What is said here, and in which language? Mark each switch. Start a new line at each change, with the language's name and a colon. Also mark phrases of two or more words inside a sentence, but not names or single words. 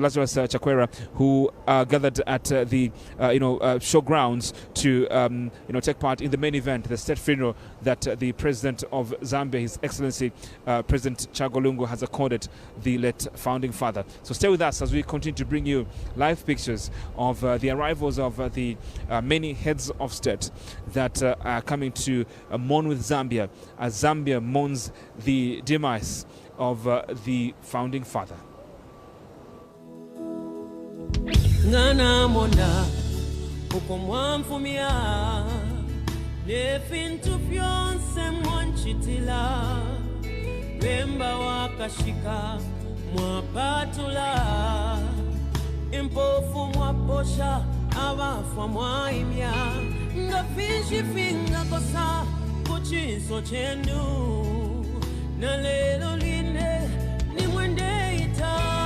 English: Lazarus Chakwera, who gathered at the showgrounds to take part in the main event, the state funeral that the President of Zambia, His Excellency President Chagolungu, has accorded the late founding father. So stay with us as we continue to bring you live pictures of the arrivals of the many heads of state that are coming to mourn with Zambia, as Zambia mourns the demise of the founding father.
Bemba: Ngana monda ukomwamfumia nefintu fyonse mwanchitila bemba wakashika mwapatula impofu mwaposha abafwa mwaimya ngafishi finga kosa kuchiso chenu na lelo line ni mwende ita